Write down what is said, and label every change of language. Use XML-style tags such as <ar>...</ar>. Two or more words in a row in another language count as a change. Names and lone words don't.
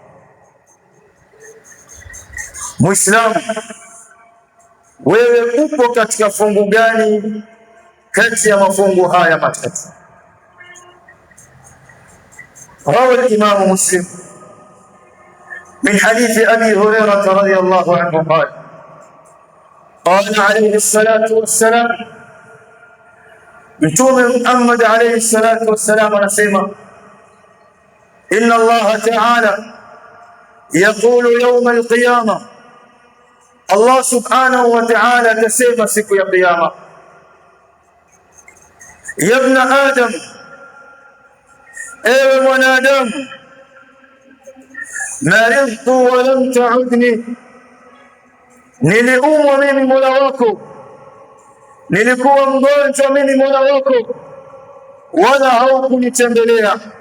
<sw>Muislamu, wewe upo katika fungu gani kati ya mafungu haya matatu?</sw> <ar>روى الإمام مسلم من حديث أبي هريرة رضي الله عنه قال قال عليه الصلاة والسلام Mtume Muhammad عليه الصلاة والسلام anasema إن الله تعالى يقول يوم القيامة,</ar> <sw>Allah</sw> <ar>سبحانه وتعالى</ar> <sw>atasema siku ya kiyama,</sw> <ar>يا ابن آدم,</ar> <sw>ewe mwanadamu,</sw> <ar>مرضت ولم تعدني,</ar> <sw>niliumwa mimi Mola wako, nilikuwa mgonjwa mimi Mola wako, wala haukunitembelea.</sw>